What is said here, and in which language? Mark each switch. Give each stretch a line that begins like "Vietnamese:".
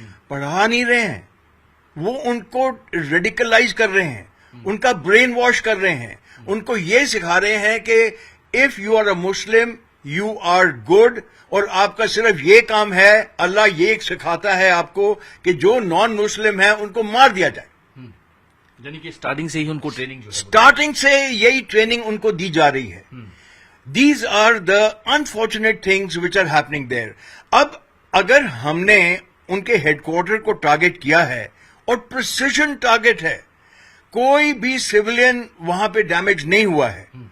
Urdu: پڑھا نہیں رہے ہیں, وہ ان کو ریڈیکلائز کر رہے ہیں, ان کا برین واش کر رہے ہیں, ان کو یہ سکھا رہے ہیں کہ
English: if you are a Muslim you are good,
Urdu: اور آپ کا صرف یہ کام ہے, اللہ یہ سکھاتا ہے آپ کو کہ جو نان مسلم ہیں ان کو مار دیا جائے. یعنی کہ اسٹارٹنگ سے ہی ان کو اسٹارٹنگ سے یہی ٹریننگ ان کو دی جا رہی ہے.
English: These are the unfortunate things which are happening there.
Urdu: اب اگر ہم نے ان کے ہیڈ کوارٹر کو ٹارگٹ کیا ہے, اور پریسیشن ٹارگٹ ہے, کوئی بھی سویلین وہاں پہ ڈیمیج نہیں ہوا ہے.